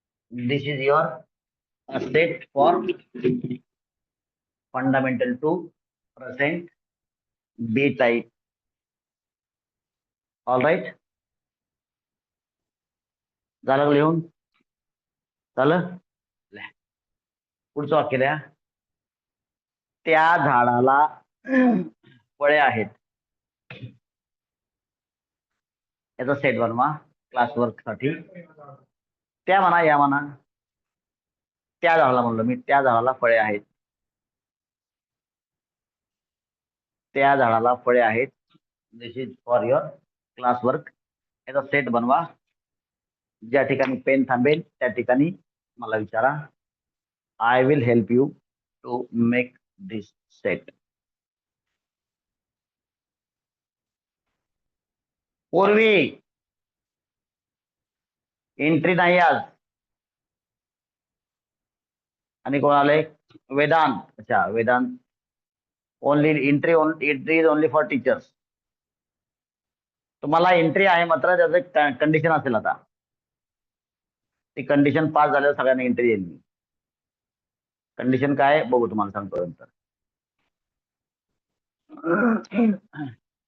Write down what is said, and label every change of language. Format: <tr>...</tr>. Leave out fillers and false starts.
<en>This is your set for fundamental to present B type। All right,</en> <mr>झालं का लिहून? झालं? ले, पुढचं वाक्य द्या। त्या झाडाला फळे आहेत, याचा सेट बनवा क्लास वर्क साठी। त्या म्हणा, या म्हणा, त्या झाडाला म्हणलो मी, त्या झाडाला फळे आहेत, त्या झाडाला फळे आहेत।</mr> <en>this is for your class work,</en> <mr>याचा सेट बनवा। ज्या ठिकाणी पेन थांबेल त्या ठिकाणी मला विचारा,</mr> <en>I will help you to make this set.</en> <mr>पूर्वी एंट्री नाही आज, आणि कोण आले? वेदांत।</mr> <en>अच्छा, Vedant only entry, entry is only for teachers.</en> <mr>तुम्हाला एंट्री आहे, मात्र त्याचं कंडिशन असेल आता, ती कंडिशन पास झाल्यावर सगळ्यांना एंट्री येईल। कंडिशन काय बघू, तुम्हाला सांगतो नंतर।</mr>